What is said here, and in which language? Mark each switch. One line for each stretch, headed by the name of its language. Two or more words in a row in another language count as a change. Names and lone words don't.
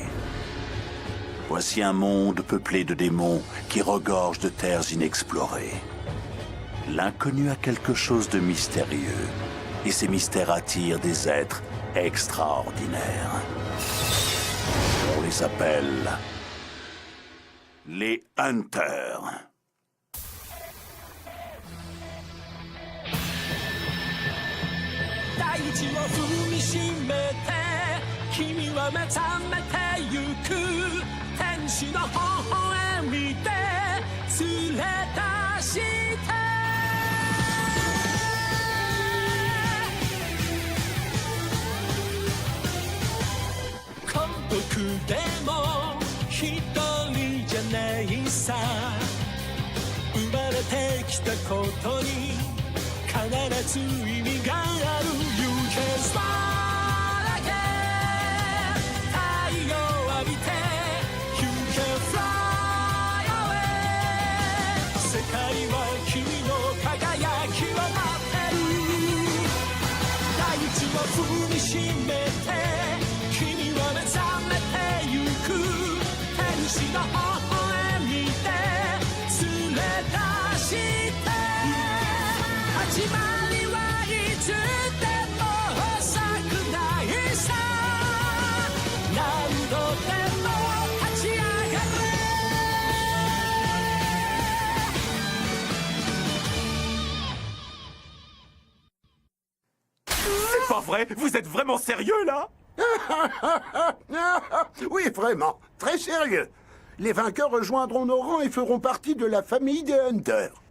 French: Voici un monde peuplé de démons qui regorge de terres inexplorées. L'inconnu a quelque chose de mystérieux, et ces mystères attirent des êtres extraordinaires. On les appelle les Hunters.
Japanese: 大地を踏みしめて君は目覚めてゆく天使の微笑みで連れ出して孤独でも一人じゃないさ生まれてきたことに必ず意味がある
English: You can fly again
Japanese: 太陽浴びて
English: You can fly away
Japanese: 世界は君の輝きを待ってる大地を踏みしめて君は目覚めてゆく天使の微笑みで連れ出して始まりはいつでも遅くないさ何度でも立ち上がれ
French: C'est pas vrai? Vous êtes vraiment sérieux, là? Oui, vraiment, très sérieux. Les vainqueurs rejoindront nos rangs et feront partie de la famille des Hunters.